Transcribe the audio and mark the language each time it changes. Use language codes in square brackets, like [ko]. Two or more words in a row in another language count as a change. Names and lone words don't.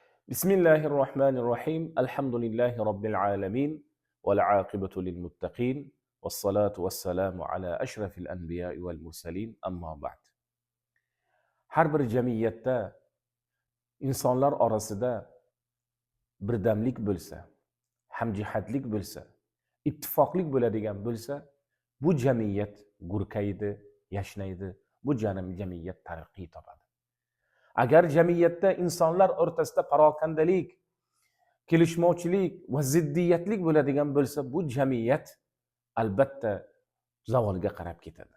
[ar] بسم الله الرحمن الرحيم. الحمد لله رب العالمين. والعاقبة للمتقين. والصلاة والسلام على أشرف الأنبياء والمرسلين. أما بعد. [uz] Har bir jamiyatda insonlar orasida birdamlik bo'lsa, hamjihatlik bo'lsa, ittifoqlik bo'ladigan bo'lsa, bu jamiyat gurkaydi, yashnaydi. Bu jamiyat taraqqiy topadi. Agar jamiyatda insonlar o'rtasida parokandalik, kelishmovchilik va ziddiyatlik bo'ladigan bo'lsa, bu jamiyat albatta zavolga qarab ketadi.